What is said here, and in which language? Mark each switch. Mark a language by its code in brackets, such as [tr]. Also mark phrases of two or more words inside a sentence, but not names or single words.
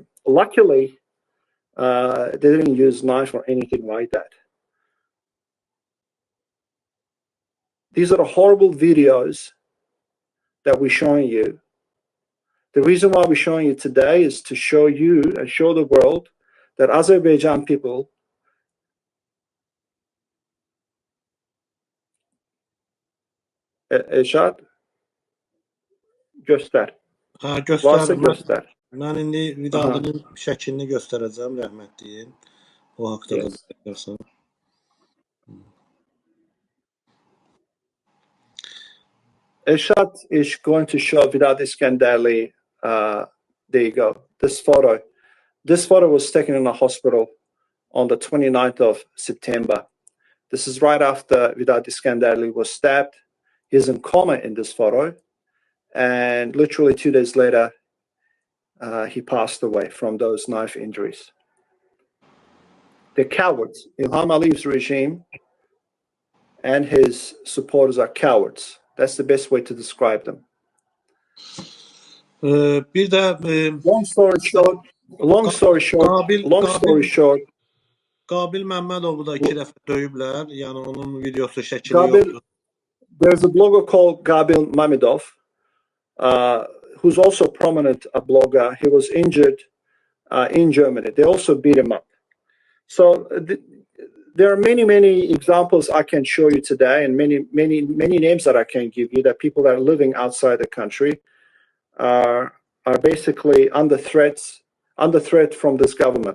[en] Luckily, they didn't use knife or anything like that. These are the horrible videos that we're showing you. The reason why we're showing you today is to show you and show the world that Azerbaijan people Elshad, göster. [az] Varsa göster. Mən indi Vidalinin şəklini göstərəcəm, rəhmətliyin. O haqda da düşünürsən. [en] Elshad is going to show Vidal Iskandarli. There you go. This photo. This photo was taken in a hospital on the 29th of September. This is right after Vidal Iskandarli was stabbed. He's in coma in this photo. And literally 2 days later, he passed away from those knife injuries. They're cowards. Ilham Aliyev's regime and his supporters are cowards. That's the best way to describe them. [az] Bir də [en] long story short, [az] Qabil Məmmədovu da 2 dəfə döyüblər. Yəni onun videosu şəkili yoxdur. [en] There's a blogger called Gabil Mamedov, who's also prominent a blogger. He was injured in Germany. They also beat him up. So there are many examples I can show you today, and many names that I can give you, that people that are living outside the country are basically under threat from this government.